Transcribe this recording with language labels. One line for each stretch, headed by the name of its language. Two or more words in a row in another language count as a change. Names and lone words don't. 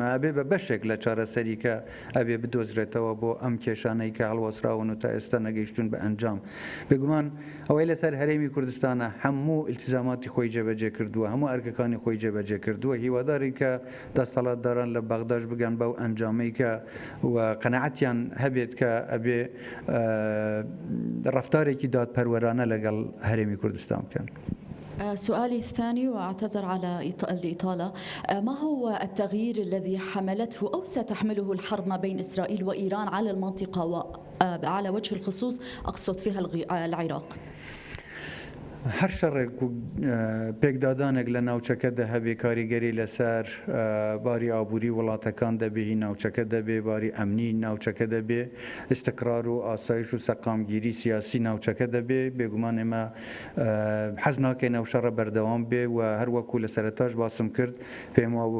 Central Kurdish: ئەبێ بە بەشێک لە چارەسەری کە ئەبێ بدۆزرێتەوە بۆ ئەم کێشانەی کە هەڵوەسراون و تا ئێستا نەگەیشتون بە ئەنجام بێگومان ئەوەی لەسەر هەرێمی کوردستانە هەموو ئیلتیزاماتی خۆی جێبەجێ کردووە هەموو ئەرکەکانی خۆی جێبەجێ کردووە هیوادارین کە دەسەڵاتداران لە بەغداش بگەن بەو ئەنجامەی کە و قەنەعەتیان هەبێت کە ئەبێ رفتارێکی دادپەروەرانە لەگەڵ هەرێمی کوردستان بکەن.
Arabic: سؤالي الثاني واعتذر على الإطالة، ما هو التغيير الذي حملته أو ستحمله الحرب ما بين إسرائيل وإيران على المنطقة وعلى وجه الخصوص أقصد فيها العراق؟
Central Kurdish: هەر شەڕێک پێکدادانێک لە ناوچەکەدا هەبێ کاریگەری لەسەر باری ئابووری وڵاتەکان دەبێ ناوچەکە دەبێ باری ئەمنی ناوچەکە دەبێ استقرار و ئاسایش و سەقامگیری سیاسی ناوچەکە دەبێ بێگومان ئێمە حەز ناکەین ئەو شەڕە بەردەوام بێ و هەروەکو لە سەرەتاش باسم کرد پێم وابوو